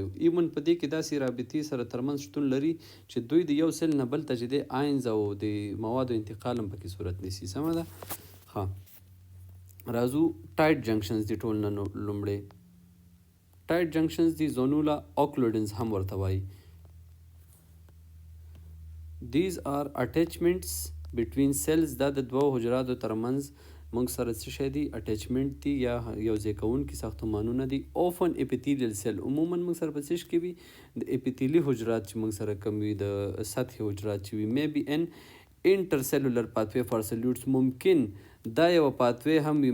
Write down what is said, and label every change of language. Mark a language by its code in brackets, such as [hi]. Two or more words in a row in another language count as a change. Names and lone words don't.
[ps] ایون په دې کې داسې رابطې سره ترمنځ شتون لري چې دوی د یو سیل نه بل ته چې دی آینز او د موادو انتقال هم پکې صورت نیسي. سمه ده؟ ښه، راځو [en] tight junctions [ps] دي ټول نه لومړی. [en] tight junctions [ps] دي [la] zonula occludens [ps] هم ورته وایي. [en] These are attachments between cells. [ps] دا د دوو حجراتو ترمنځ موږ سره څه شی دي؟ اټیچمنټ دي یا یوځای کوونکي ساختمانونه دي. [en] often epithelial cell, [ps] عموما موږ سره په څه کې وي؟ د اپیتیلي حجرات چې موږ سره کم وي، د سطحي حجرات چې وي. [en] may be an inter cellular pathway for solutes, [ps] ممکن دا یو پاتوی هم وي.